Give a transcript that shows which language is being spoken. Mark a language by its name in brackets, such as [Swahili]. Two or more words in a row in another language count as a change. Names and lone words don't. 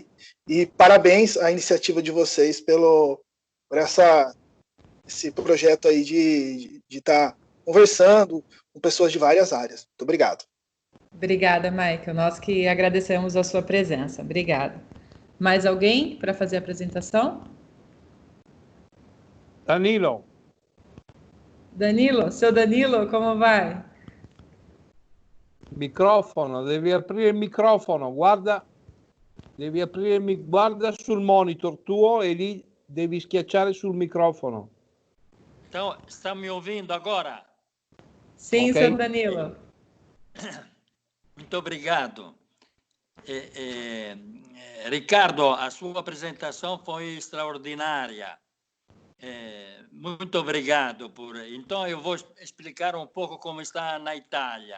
[Portuguese] E parabéns à iniciativa de vocês por esse projeto aí de estar conversando com pessoas de várias áreas. Muito obrigado. Obrigada, Michael. Nós que agradecemos a sua presença. Obrigada. Mais alguém para fazer a apresentação? Danilo. Danilo, seu Danilo, como vai? [Italian] Microfono, devi aprire il microfono, guarda sul monitor tuo e lì devi schiacciare sul microfono. [Portuguese] Então, está me ouvindo agora? Sim, Okay. seu Danilo. Muito obrigado. Ricardo, a sua apresentação foi extraordinária. Muito obrigado Então, eu vou explicar um pouco como está na Itália.